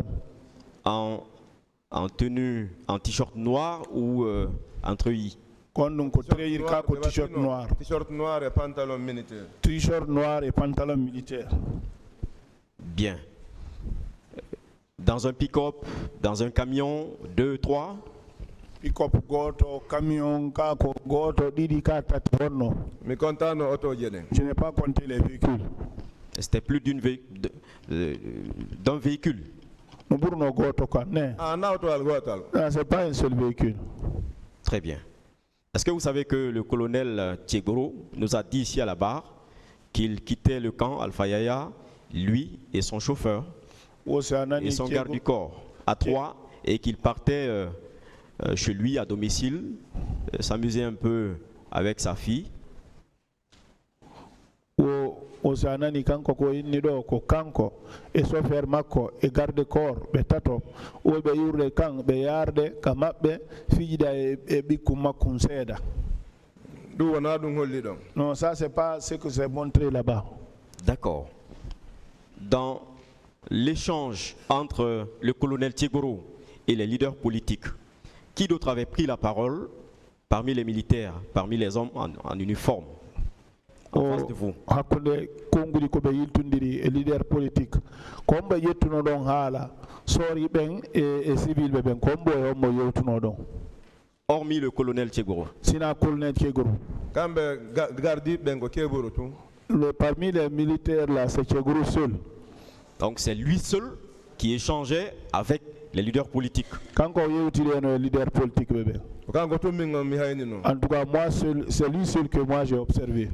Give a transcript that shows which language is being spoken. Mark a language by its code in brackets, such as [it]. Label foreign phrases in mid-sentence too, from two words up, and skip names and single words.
[fr] En tenue, en t-shirt noir ou en treillis? T-shirt noir. T-shirt noir et pantalon militaire. T-shirt noir et pantalon militaire. Bien. Dans un pick-up, dans un camion, 2, 3? [ff] Pick-up goto, camion, kako goto, didi ka tati honno. Mi contano auto jene. [fr] Je n'ai pas compté les véhicules. C'était plus d'un véhicule. C'est pas un seul véhicule. Très bien. Est-ce que vous savez que le colonel Tchegoro nous a dit ici à la barre qu'il quittait le camp Alpha Yaya, lui et son chauffeur et son garde du corps à 3 et qu'il partait chez lui à domicile, s'amuser un peu avec sa fille. [ff] Osanani kanko ko inni do ko kanko e chauffeur makko e [fr] garde corps [ff] be tato o be yurde kan be yarde ka mabbe fijida e bikku makkum seeda. [fr] Non, ça c'est pas ce que c'est montré là-bas. D'accord. Dans l'échange entre le colonel Tchegoro et les leaders politiques, qui d'autre avait pris la parole parmi les militaires, parmi les hommes en uniforme en face de vous? [ff] Hakkunde kongudi ko be yiltundiri e [fr] leader politique [ff] kombe yettuno don haala sori ben e civil be ben kombo e ommo yewtuno don. [fr] Hormis le colonel Tchegoro. [ff] Sina colonel Tchegoro. [fr] Parmi les militaires là, c'est Tchegoro seul. Donc c'est lui seul qui échangeait avec les leaders politiques. Quand on est un leader politique, bébé. En tout cas, moi, c'est lui seul que moi j'ai observé.